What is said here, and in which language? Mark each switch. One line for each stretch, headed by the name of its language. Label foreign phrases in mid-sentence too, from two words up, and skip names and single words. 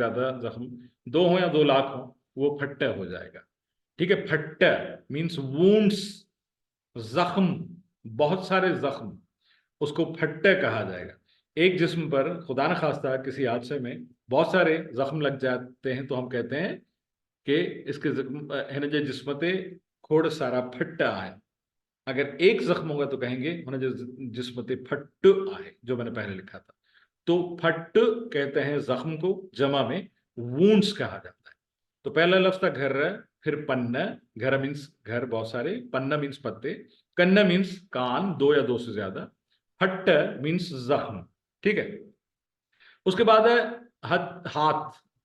Urdu: زیادہ زخم 2 ہو یا 2 لاکھ ہو وہ پھٹ ہو جائے گا ٹھیک ہے پھٹ
English: means wounds
Urdu: زخم بہت سارے زخم اس کو پھٹے کہا جائے گا ایک جسم پر خدا نہ خواستہ کسی حادثے میں بہت سارے زخم لگ جاتے ہیں تو ہم کہتے ہیں کہ اس کے
Sindhi: हिन जे जिस्म ते खोड़ सारा फट्टा
Urdu: ہے اگر ایک زخم ہوگا تو کہیں گے
Sindhi: हुन जे जिस्म ते फट्ट आहे
Urdu: جو میں نے پہلے لکھا تھا تو پھٹ کہتے ہیں زخم کو جمع میں وونڈز کہا جاتا ہے تو پہلا لفظ تھا گھر پھر پنا گھر مینز گھر بہت سارے پنا مینز پتے کنا مینز کان 2 یا 2 سے زیادہ پھٹ مینز زخم ٹھیک ہے اس کے بعد ہے ہاتھ